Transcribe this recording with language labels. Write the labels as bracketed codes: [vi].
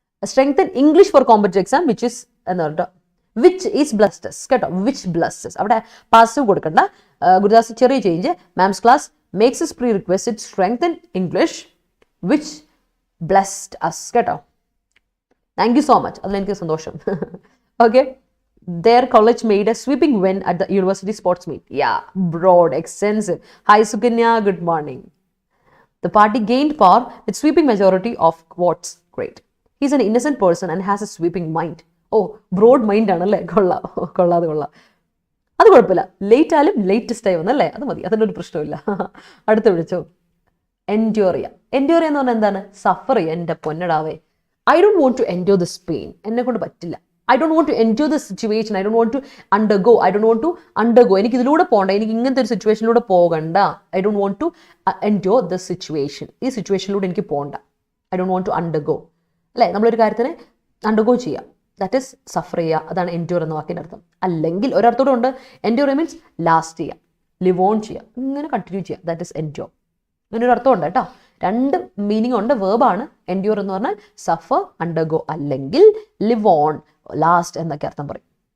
[en] strengthen English for competitive exam which is [ml] എന്ന് പറഞ്ഞോ, [en] Which is blessed us കേട്ടോ, which blessed us. [ml] അവിടെ പാസീവ് കൊടുക്കണ്ട. ഗുരുദാസ് ചെറിയ change. [en] Ma'am's class makes us prerequisite strengthen English which blessed us കേട്ടോ. Thank you so much, [ml] അതിലെനിക്ക് സന്തോഷം. [en] Okay, their college made a sweeping win at the university sports meet. Yeah, broad, extensive. Hi Sukanya, good morning. The party gained power with sweeping majority of votes. Great. He's an innocent person and has a sweeping mind. Oh, broad mind [ml] ആണല്ലേ, കൊള്ളാം. അത് കുഴപ്പമില്ല, late ആയാലും latest ആയി വന്നല്ലേ, അത് മതി, അതിനൊരു പ്രശ്നമില്ല. അടുത്ത് വിളിച്ചോ. എൻഡ്യൂർ ചെയ്യുക. എൻഡ്യൂർ എന്ന് പറഞ്ഞാൽ എന്താണ്? സഫർ ചെയ്യുക. എൻ്റെ പൊന്നടാവേ, [en] I don't want to endure this pain. [ml] എന്നെ കൊണ്ട് പറ്റില്ല. [en] I don't want to endure this situation. I don't want to undergo. [ml] എനിക്ക് ഇതിലൂടെ പോകണ്ട, എനിക്ക് ഇങ്ങനത്തെ ഒരു സിറ്റുവേഷനിലൂടെ പോകണ്ട. [en] I don't want to endure this situation. [ml] ഈ സിറ്റുവേഷനിലൂടെ എനിക്ക് പോകണ്ട. [en] I don't want to undergo. [ml] അല്ലേ, നമ്മളൊരു കാര്യത്തിന് അണ്ടർഗോ ചെയ്യുക, ദാറ്റ് ഈസ് സഫർ ചെയ്യുക. അതാണ് എൻഡ്യൂർ എന്ന വാക്കിൻ്റെ അർത്ഥം. അല്ലെങ്കിൽ ഒരർത്ഥത്തോടെ ഉണ്ട്, എൻഡ്യൂർ മീൻസ് ലാസ്റ്റ് ചെയ്യുക, ലിവ് ഓൺ ചെയ്യുക, ഇങ്ങനെ കണ്ടിന്യൂ ചെയ്യുക, ദാറ്റ് ഈസ് എൻഡ്യൂർ. അങ്ങനെ ഒരു അർത്ഥമുണ്ട് കേട്ടോ. രണ്ട് മീനിങ് ഉണ്ട്. വേർബാണ് എൻഡ്യൂർ എന്ന് പറഞ്ഞാൽ സഫർ, അണ്ടർഗോ, അല്ലെങ്കിൽ ലിവ് ഓൺ, ലാസ്റ്റ് എന്നൊക്കെ അർത്ഥം പറയും.